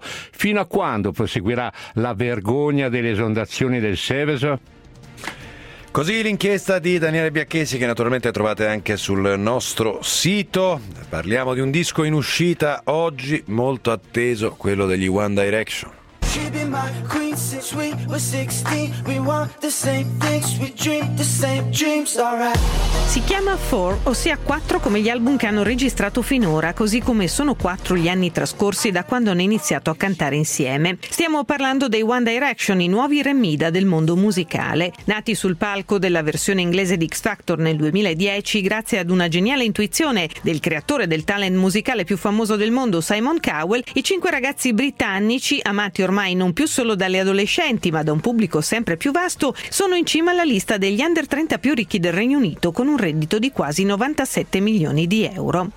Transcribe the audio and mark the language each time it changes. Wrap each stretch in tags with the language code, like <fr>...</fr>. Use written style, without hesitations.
<it>Fino a quando proseguirà la vergogna delle esondazioni del Seveso? Così l'inchiesta di Daniele Biacchesi, che naturalmente trovate anche sul nostro sito. Parliamo di un disco in uscita oggi, molto atteso, quello degli One Direction.</it> <en>She'd be my queen since we were 16. We want the same things, we dream the same dreams, alright.</en> <it>Si chiama Four, ossia 4 come gli album che hanno registrato finora, così come sono 4 gli anni trascorsi da quando hanno iniziato a cantare insieme. Stiamo parlando dei One Direction, i nuovi Remida del mondo musicale. Nati sul palco della versione inglese di X Factor nel 2010, grazie ad una geniale intuizione del creatore del talent musicale più famoso del mondo, Simon Cowell, i 5 ragazzi britannici, amati ormai non più solo dalle adolescenti ma da un pubblico sempre più vasto, sono in cima alla lista degli under 30 più ricchi del Regno Unito, con un reddito di quasi 97 milioni di euro.</it>